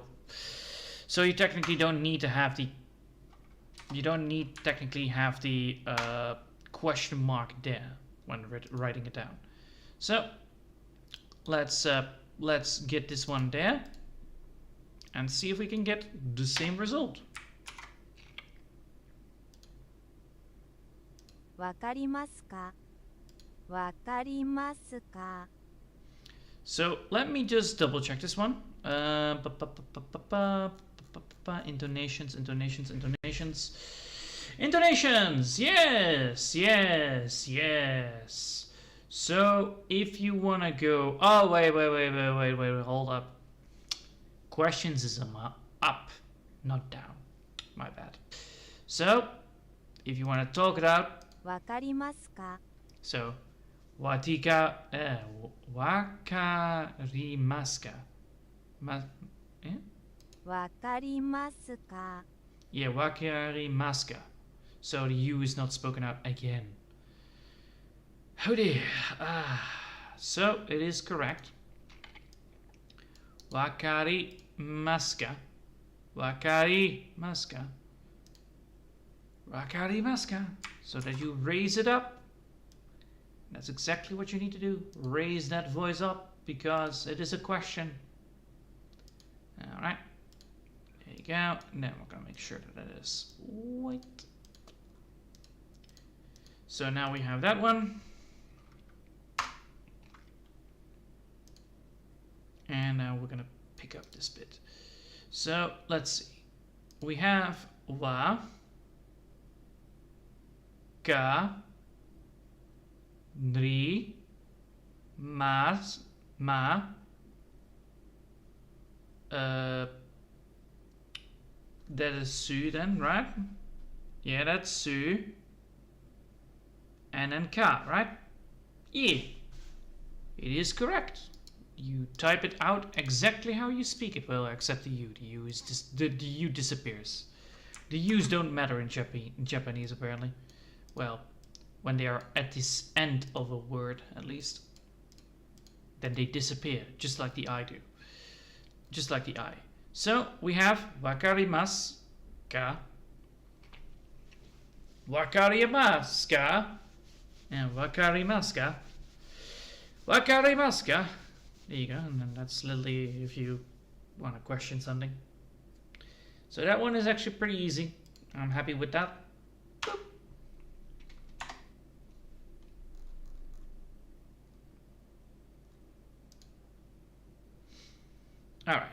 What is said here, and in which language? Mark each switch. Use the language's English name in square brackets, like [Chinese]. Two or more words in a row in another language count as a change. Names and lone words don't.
[English] So you technically don't need to have the... You don't need technically have the question mark there when writing it down. So let's get this one there and see if we can get the same result. [Japanese] わかりますか? わかりますか? [English] So let me just double check this one. Intonations. Yes. So if you wanna go, oh wait, hold up. Questions is up, not down. My bad. So if you wanna talk it out. [Japanese] わかりますか? So わかりますか? わかりますか? Yeah, わかりますか. [English] So the U is not spoken out again. Oh dear. So it is correct. [Japanese] わかりますか? わかりますか? [English] So that you raise it up. That's exactly what you need to do. Raise that voice up because it is a question. Alright. There you go. And then we're going to make sure that it is white. So now we have that one. And now we're going to pick up this bit. So let's see. We have wa, ka, ri, mas, ma, that is su then, right? Yeah, that's su. And then ka, right? Yeah, it is correct. You type it out exactly how you speak it. Well, except the U. The U is the U disappears. The U's don't matter in Japanese apparently. Well, when they are at this end of a word, at least, then they disappear, just like the I do. Just like the I. So we have [Japanese] わかりますか, わかりますか, [English] and [Japanese] わかりますか. わかりますか. [English] There you go, and then that's literally if you want to question something. So that one is actually pretty easy. I'm happy with that. Boop. All right.